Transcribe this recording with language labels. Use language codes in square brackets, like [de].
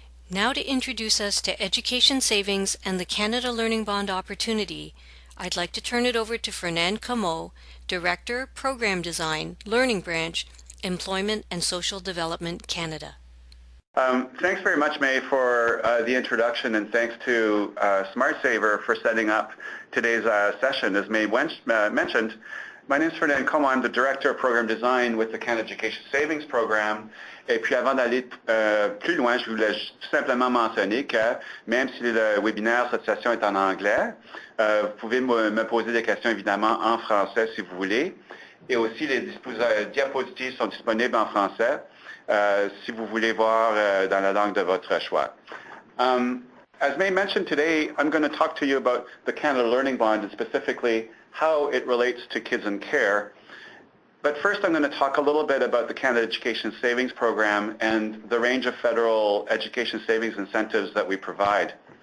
[en] Now to introduce us to education savings and the Canada Learning Bond opportunity, I'd like to turn it over to Fernand Comeau, Director, Program Design, Learning Branch, Employment and Social Development, Canada. Thanks very much, May, for the introduction, and thanks to SmartSAVER for setting up today's session. As May mentioned, my name is Fernand Comeau. I'm the Director of Program Design with the Canada Education Savings Program. [fr] Et puis avant d'aller plus loin, je voulais simplement mentionner que même si le webinaire, cette session est en anglais, vous pouvez me poser des questions évidemment en français si vous voulez. Et aussi les diapositives sont disponibles en français si vous voulez voir dans la langue de votre choix. [en] As May mentioned today, I'm going to talk to you about the Canada Learning Bond and specifically how it relates to kids in care. But first I'm going to talk a little bit about the Canada Education Savings Program and the range of federal education savings incentives that we provide.